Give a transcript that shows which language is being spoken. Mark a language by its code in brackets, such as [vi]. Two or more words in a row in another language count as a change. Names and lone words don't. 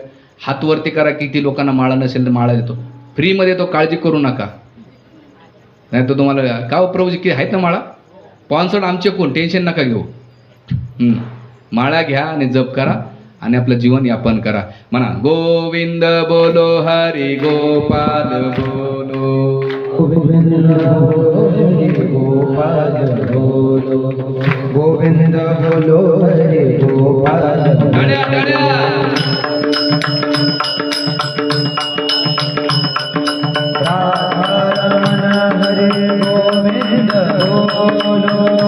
[mr] हात वरती करा, किती लोकांना माळा नसेल तर माळा देतो फ्रीमध्ये देतो, काळजी करू नका. नाही तर तुम्हाला का प्रभूजी की आहेत ना माळा, स्पॉन्सर्ड आमचे कोण, टेन्शन नका घेऊ. माळा घ्या आणि जप करा आणि आपलं जीवन यापन करा. [hi] म्हणा गोविंद बोलो हरी गोपाल बोलो, गोविंद बोलो, गोविंद बोलो हरे गोपाल. [mr] टाळ्या टाळ्या. [hi] हरे गोविंद बोलो,